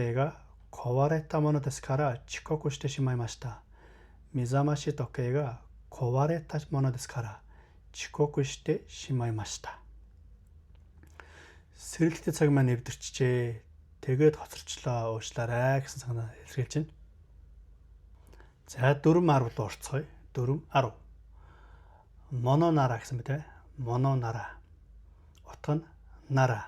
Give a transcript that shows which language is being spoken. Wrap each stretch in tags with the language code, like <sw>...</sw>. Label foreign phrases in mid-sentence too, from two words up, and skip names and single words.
<ja>目覚まし時計が壊れたものですから遅刻してしまいました。目覚まし時計が壊れたものですから遅刻してしまいました。</ja> <mn>Сэргэлттэй цаг маань нэвдэрчжээ. Тэгээд хоцорчлоо, уучлаарай гэсэн санаа илэрхийлж байна. За 4-10 руу орцгоё. 4-10. Мононара гэсэн мэт. Мононара. Утга нь нара.</mn>